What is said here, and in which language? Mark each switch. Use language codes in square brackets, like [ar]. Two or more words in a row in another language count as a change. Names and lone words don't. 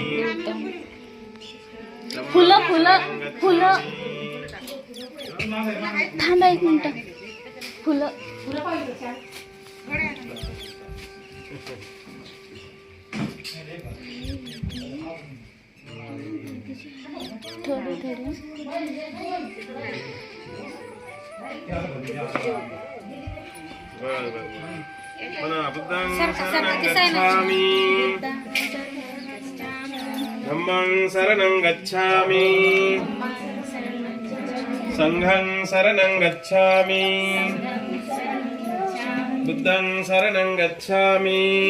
[mr] फुलं फुलं फुलं थांबा एक मिनिट फुलं थोडी थोडी [pi] बुद्धं शरणं गच्छामि धम्मं शरणं गच्छामि संघं शरणं गच्छामि बुद्धं शरणं गच्छामि